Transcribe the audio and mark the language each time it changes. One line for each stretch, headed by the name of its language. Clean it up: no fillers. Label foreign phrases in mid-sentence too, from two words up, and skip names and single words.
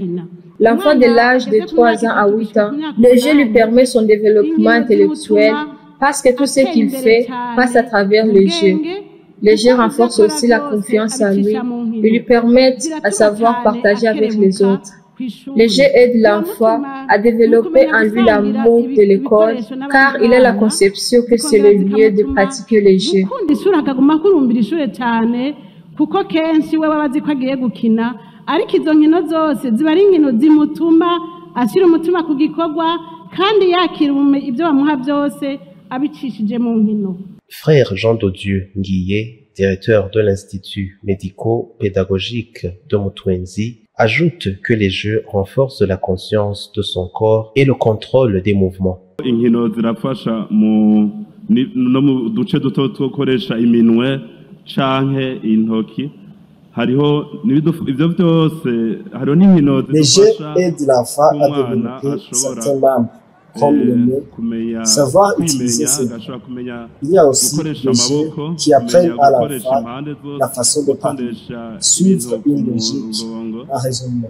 French: L'enfant de l'âge de 3 ans à 8 ans, le jeu lui permet son développement intellectuel parce que tout ce qu'il fait passe à travers le jeu. Les jeux renforcent aussi la confiance en lui et lui permettent à savoir partager avec les autres. Les jeux aident l'enfant à développer en lui l'amour de l'école car il a la conception que c'est le lieu de pratiquer les jeux.
Kinyarwanda: Ariko izo nkino zose ziba ari inkino zimutuma ashyira umutima ku gikorwa kandi yakira ibyo bamuha byose abicishije mu nkino.
French: Frère Jean de Dienguié, directeur de l'Institut médico-pédagogique de Moutouenzi, ajoute que les jeux renforcent la conscience de son corps et le contrôle des mouvements.
Rundi: Inkino zirafasha no mu duce duto twokoresha iminwe canke intoki.
French: Les jeux aident l'enfant à développer certains membres, comme le nez, savoir utiliser ses mains. Il y a aussi des jeux qui apprennent à l'enfant la façon de parler, suivre une logique, un raisonnement.